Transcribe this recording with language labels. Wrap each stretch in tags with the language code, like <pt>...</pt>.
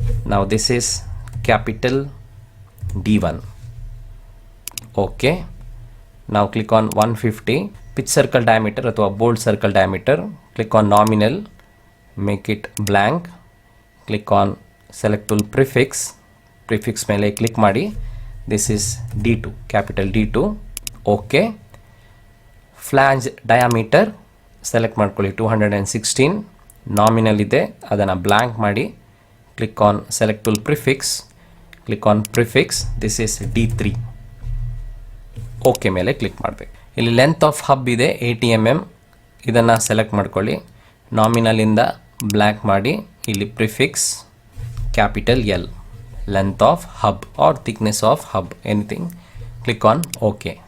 <en>Now this is capital D1. Okay. Now click on 150. Pitch circle diameter ಅಥವಾ bold circle diameter. Click on nominal. Make it blank. Click on select tool prefix.</en> <kn>Prefix ಮೇಲೆ click ಮಾಡಿ.</kn> <en>This is D2. Capital D2. Okay.</en> <kn>Flange diameter select ಮಾಡ್ಕೊಳ್ಳಿ 216. Nominal ಇದೆ, ಅದನ್ನು blank ಮಾಡಿ.</kn> <en>Click on select tool prefix. Click on prefix, this is D3.</en> <kn>Okay ಮೇಲೆ click ಮಾಡಬೇಕು. ಇಲ್ಲಿ length of hub ಇದೆ 80 mm, ಇದನ್ನು ಸೆಲೆಕ್ಟ್ ಮಾಡ್ಕೊಳ್ಳಿ. ನಾಮಿನಲಿಂದ ಬ್ಲ್ಯಾಕ್ ಮಾಡಿ, ಇಲ್ಲಿ prefix capital L, length of hub R thickness of hub, anything.</kn> <en>Click on okay.</en>